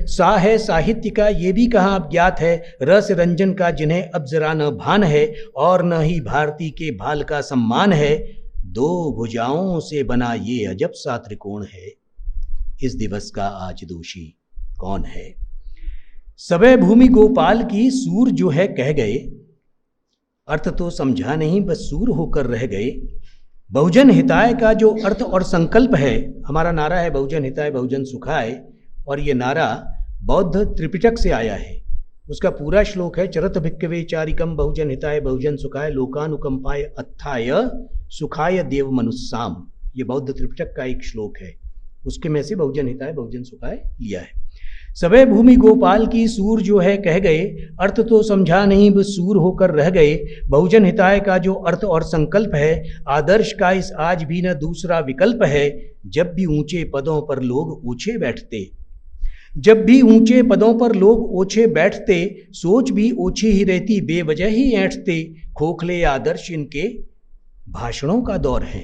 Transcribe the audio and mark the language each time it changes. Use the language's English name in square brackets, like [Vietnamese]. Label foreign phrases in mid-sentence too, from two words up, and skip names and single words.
[Hindi] सा है साहित्य का ये भी कहाँ अब ज्ञात है। रस रंजन का जिन्हें अब जरा न भान है, और न ही भारती के भाल का सम्मान है। दो भुजाओं से बना ये अजब सा त्रिकोण है। इस दिवस का आज दोषी कौन है। सबे भूमि गोपाल की सूर जो है कह गए। अर्थ तो समझा नहीं बस सूर होकर रह गए। [Pali] बहुजन हिताय [Hindi] का जो अर्थ और संकल्प है, हमारा नारा है [Pali] बहुजन हिताय बहुजन सुखाय, [Hindi] और ये नारा बौद्ध त्रिपिटक से आया है। उसका पूरा श्लोक है [Pali] चरत भिक्खवे चारिकम बहुजन हिताय बहुजन सुखाय लोकानुकंपाय अत्थाय सुखाय देव मनुस्साम। [Hindi] ये बौद्ध त्रिपिटक का एक श्लोक है, उसके में से [Pali] बहुजन हिताय बहुजन सुखाय [Hindi] लिया है। सबे भूमि गोपाल की सूर जो है कह गए। अर्थ तो समझा नहीं बस सूर होकर रह गए। [Pali] बहुजन हिताय [Hindi] का जो अर्थ और संकल्प है, आदर्श का इस आज भी न दूसरा विकल्प है। जब भी ऊंचे पदों पर लोग ओछे बैठते, जब भी ऊंचे पदों पर लोग ओछे बैठते, सोच भी ओछी ही रहती बेवजह ही ऐंठते। खोखले आदर्श इनके भाषणों का दौर है।